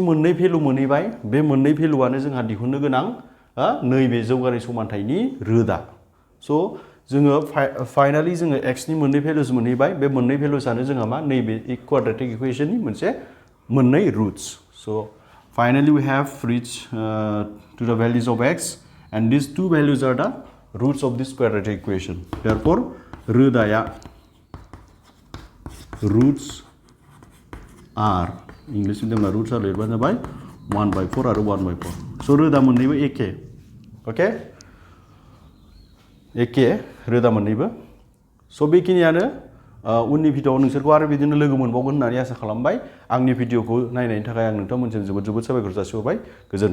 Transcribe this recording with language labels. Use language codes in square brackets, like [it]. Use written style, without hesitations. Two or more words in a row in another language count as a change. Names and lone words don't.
[brx] मोननै भेलु मोनहैबाय बे मोननै भेलुआनो जोंहा दिहुननो गोनां नैबे जौगानाय समानथायनि रोदा स' जोङो फाइनालि जोङो x नि मोननै भेलुस मोनहैबाय बे मोननै भेलुसआनो जोंहा मा नैबे [en] quadratic equationनि [brx] मोनसे मोननै रुट्स स' [en] Finally, we have reached to the values of x, and these two values are the roots of this quadratic equation. Therefore, roots are English medium roots are [brx] लिरबानो जाबाय [en] 1/4 आरो 1/4. [brx] So रोदा मोननैबो एखे. Okay? एखे रोदा मोननैबो. So बेखिनियानो उननि भिडियोआव नोंसोरखौ आरो बिदिनो लोगो मोनबावगोन होननानै आसा खालामबाय. आंनि भिडियोखौ नायनायनि थाखाय आं नोंथांमोनजों जोबोद साबायखर जासिहरबाय.